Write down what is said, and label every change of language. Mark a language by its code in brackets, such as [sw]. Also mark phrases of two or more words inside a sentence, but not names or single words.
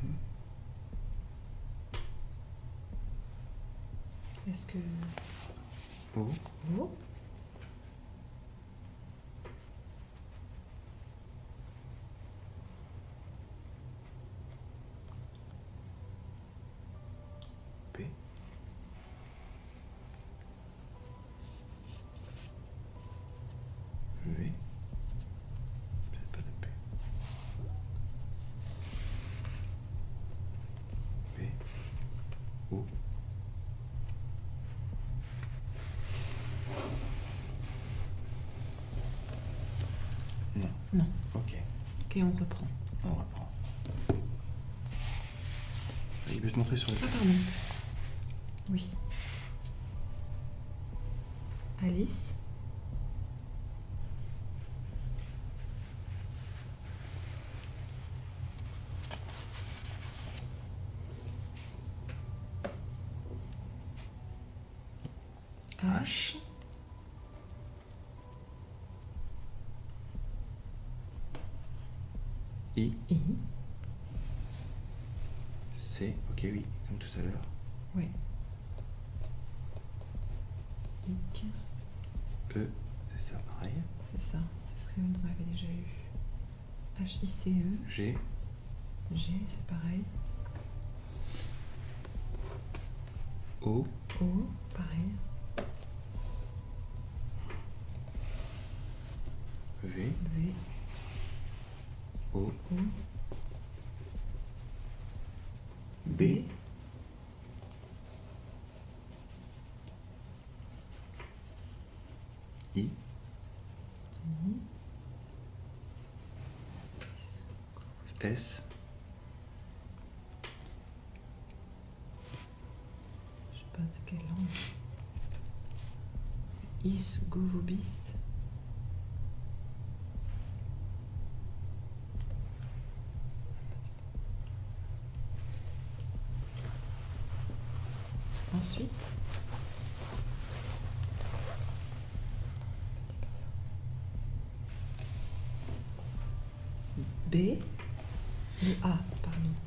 [fr] Est-ce que... O. O. P. V. Peut-être pas de P. P. O. Non. Non. Ok, Ok, on reprend. on reprend. Il veut te montrer sur le Ah, pardon. Oui. Alice. H. I. I. C. Ok, oui, comme tout à l'heure. Oui. Ic. E. C'est ça, pareil. C'est ça. C'est ce qu'on avait déjà eu. H-I-C-E. G. G, c'est pareil. O. O, pareil. V. V. O. O. B. I. S. Je sais pas c'est quelle langue. Is, govobis. Ensuite, B, le A, pardon.